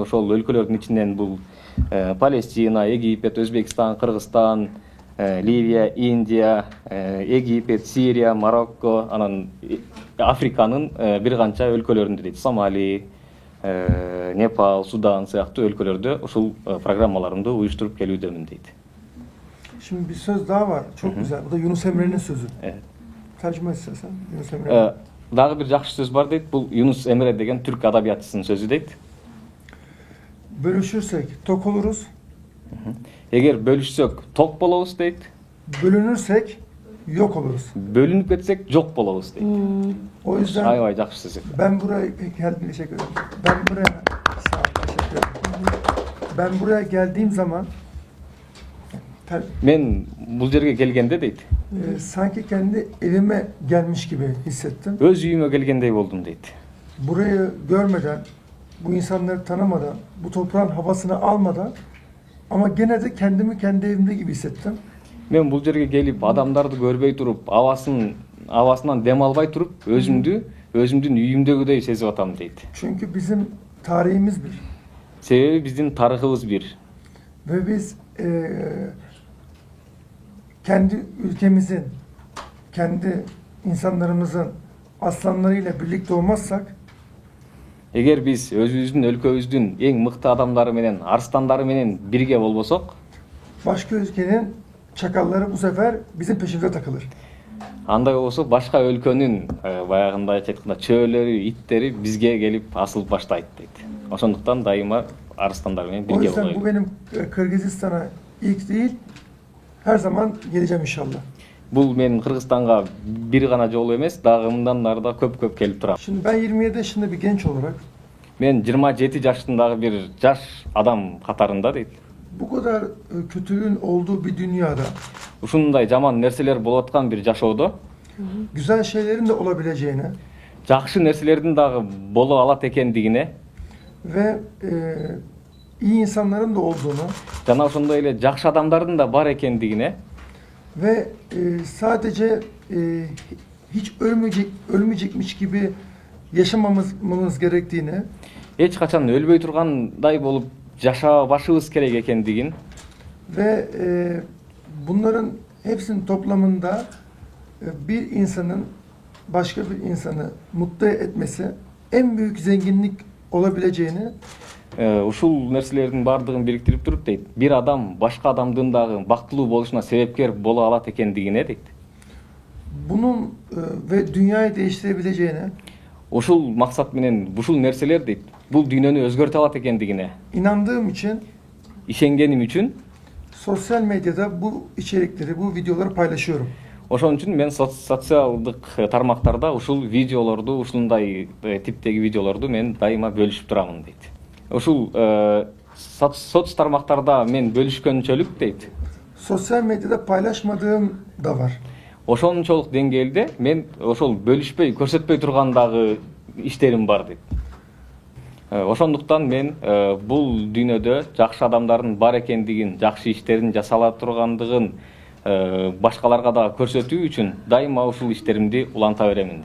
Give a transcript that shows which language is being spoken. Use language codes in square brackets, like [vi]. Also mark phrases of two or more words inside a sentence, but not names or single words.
[ky] Ошол өлкөлөрдүн ичинен бул Палестина, Египет, Өзбекстан, Кыргызстан, Ливия, Индия, Египет, Сирия, Марокко, анан Африканын бир канча өлкөлөрүндө дейт. Сомали, Непал, Судан сыяктуу өлкөлөрдө ушул программаларымды уюштуруп келүүдөмүн дейт. [tr] Şimdi bir söz daha var. Çok güzel. Bu da Yunus Emre'nin sözü. Evet. Tercüme istersen Yunus Emre. [ky] Дагы бир жакшы сөз бар дейт. Бул Юнус Эмре деген түрк адабиятчысынын сөзү дейт. [tr] Bölüşürsek tok oluruz. [ky] Эгер бөлүшсөк ток болобуз deyт. [tr] Bölünürsek yok oluruz. [ky] Бөлүнүп кетсек жок болобуз дейт. [tr] O yüzden [ky] Аябай жакшы сөз. [tr] ben buraya teşekkür ederim. Sağ ol, teşekkür ederim. Ben buraya geldiğim zaman [ky] Мен бул жерге келгенде дейт. [tr] Sanki kendi evime gelmiş gibi hissettim. [ky] Өз үйүмө келгендей болдум дейт. [tr] Burayı görmeden, bu insanları tanımadan, bu toprağın havasını almadan ama gene de kendimi kendi evimde gibi hissettim. [ky] Мен бул жерге келип, адамдарды көрбөй туруп, абасынан дем албай туруп, өзүмдүн үйүмдөгүдөй сезип атам дейт. [tr] Çünkü bizim tarihimiz bir. [ky] Себеби биздин тарыхыбыз бир. [tr] Ve biz kendi ülkemizin, kendi insanlarımızın aslanlarıyla birlikte olmazsak [ky] Эгер биз өзүбүздүн өлкөбүздүн эң мыкты адамдары менен, арстандары менен бирге болбосок, [tr] başka ülkenin çakalları bu sefer bizim peşimize takılır. [ky] андай болсо башка өлкөнүн баягындай айтканда чөөлөрү, иттери бизге келип асылып баштайт дейт. Ошондуктан дайыма арстандар менен [tr] O [ky] бирге [tr] yüzden bu [ky] болойлу. [tr] benim Kırgızistan'a ilk değil, her zaman geleceğim inşallah. [ky] Бул менин Кыргызстанга бир гана жолу эмес, дагы мындан ары да көп келип турам. [tr] Şimdi ben 27 yaşında bir genç olarak [ky] Мен 27 жаштагы бир жаш адам катарында дейт. [tr] bu kadar kötülüğün olduğu bir dünyada [ky] Ушундай жаман нерселер болуп аткан бир жашоодо [tr] güzel şeylerin de olabileceğine [ky] жакшы нерселердин дагы боло алат экендигине [tr] ve iyi insanların da olduğunu [ky] жана ошондой эле жакшы адамдардын да бар экендигине [tr] ve sadece hiç ölmeyecekmiş gibi yaşamamız gerektiğini [ky] эч качан өлбөй тургандай болуp жашабашыбыз керек экендигин [tr] ve bunların hepsinin toplamında bir insanın başka bir insanı mutlu etmesi en büyük zenginlik olabileceğini [ky] ушул нерселердин баардыгын бириктирип туруп дейт бир адам башка адамдын дагы бактылуу болушуна себепкер боло алат экендигине дейт [tr] bunun ve dünyayı değiştirebileceğine [ky] ушул максат менен ушул нерселер дейт бул дүйнөнү өзгөртө алат экендигине [tr] inandığım için [ky] ишенгеним үчүн [tr] sosyal medyada bu içerikleri, bu videoları paylaşıyorum. [ky] ошон үчүн мен социалдык тармактарда ушул видеолорду ушундай типтеги видеолорду мен дайыма бөлүшүп турамын дейт ушул соц тармактарда мен бөлүшкөнчөлүк дейт [tr] Sosyal medyada paylaşmadığım da var. [ky] ошончолук деңгээлде мен ошол бөлүшпөй көрсөтпөй турган дагы иштерим бар дейт ошондуктан мен бул дүйнөдө жакшы адамдардын бар экендигин жакшы иштерин жасала тургандыгын башкаларга да көрсөтүү үчүн дайыма ушул иштеримди уланта беремин.